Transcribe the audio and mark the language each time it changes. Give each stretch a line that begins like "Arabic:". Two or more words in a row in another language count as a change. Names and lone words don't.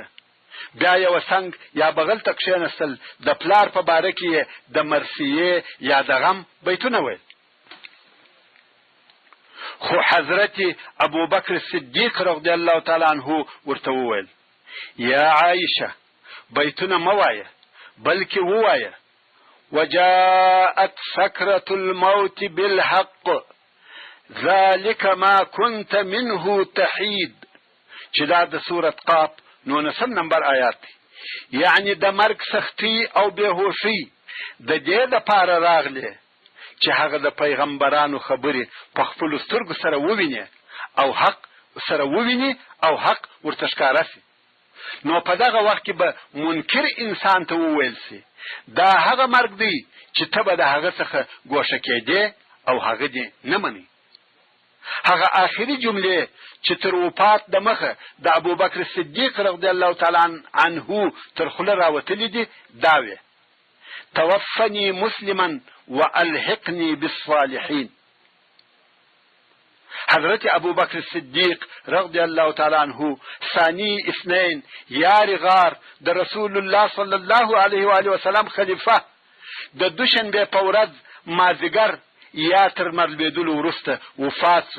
Pashto: بیا یو څنګ یا بغل ته کښېنستل، د پلار په باره کې د مرثیې یا د غم بیتونه ویل. خو حضرت ابو بکر صدیق
Arabic: رضی الله تعالی عنه
Pashto: ورته وویل یا عایشه بیتونه مه وایه بلکې ووایه
Arabic: وجاءت سكرة الموت بالحق ذلك ما كنت منه تحيد،
Pashto: چې دا د سورة قاف 19 نمبر آیات دی. یعنی د مرګ سختی او بېهوشي د دې دپاره راغلی چې هغه د پیغمبرانو خبرې په خپلو سترګو سره وویني او حق سره وویني او حق ورته ښکاره سي. نو په دغه وخت کې به منکر انسان ته وویل سي دا هغه مرګ دی چې ته به د هغه څخه ګوښه کېدې او هغه دې نه مني. هغه آخري جملې چې تر وفات د مخه د ابو بکر صدیق
Arabic: رضی الله تعالی عنه
Pashto: تر خوله راوتلې دي دا وې
Arabic: توفني مسلما والحقني بالصالحين.
Pashto: حضرت ابو بکر صدیق
Arabic: رضی الله تعالی عنه ثانی اثنین
Pashto: یار غار د رسول الله
Arabic: صلی الله علیه و آله وسلم
Pashto: خلیفہ د دوشنبه په ورځ مازیګر یا تر مرلوېدلو وروسته وفات سو.